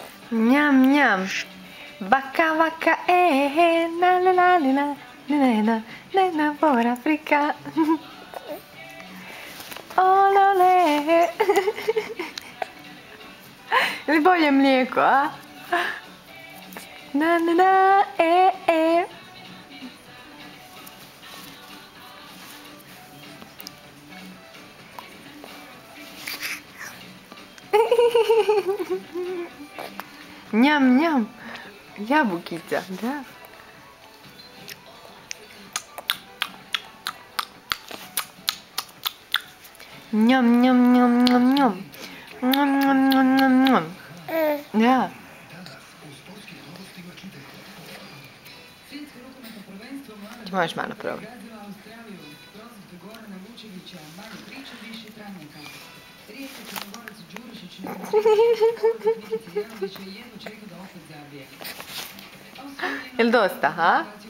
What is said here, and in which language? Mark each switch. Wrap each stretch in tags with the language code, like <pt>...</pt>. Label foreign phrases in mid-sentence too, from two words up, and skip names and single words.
<bs>Njam, njam. Vaka, vaka, na la la la la, na por Afrika. Olole. Ili bolje mlijeko, a? Na, na, na, e. Njam, njam. Jabukica, da. Njam, njam, njam, njam, njam. Njam, njam, njam, njam, njam. Da. Možeš malo probati. Jel dosta, ha?</bs>